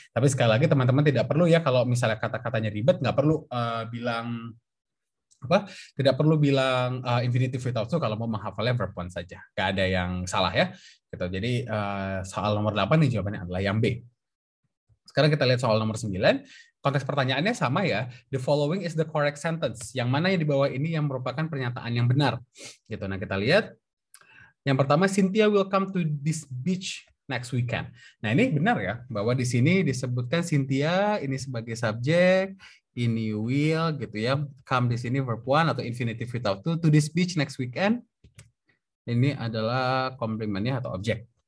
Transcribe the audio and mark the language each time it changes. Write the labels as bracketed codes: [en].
[id] Tapi sekali lagi teman-teman tidak perlu ya kalau misalnya kata-katanya ribet, nggak perlu bilang tidak perlu bilang [en] infinitive without to [id] kalau mau menghafalnya [en] verb one [id] saja. Nggak ada yang salah ya. Gitu. Jadi soal nomor 8 nih jawabannya adalah yang B. Sekarang kita lihat soal nomor 9. Konteks pertanyaannya sama ya. [en] The following is the correct sentence. [id] Yang mana yang di bawah ini yang merupakan pernyataan yang benar. Gitu. Nah, kita lihat. Yang pertama, [en] Cynthia will come to this beach next weekend. [id] Nah, ini benar ya, bahwa di sini disebutkan Cynthia ini sebagai subjek, ini will gitu ya. [en] Come [id] di sini [en] verb one [id] atau [en] infinitive without to this beach next weekend. [id] Ini adalah komplementnya atau objek.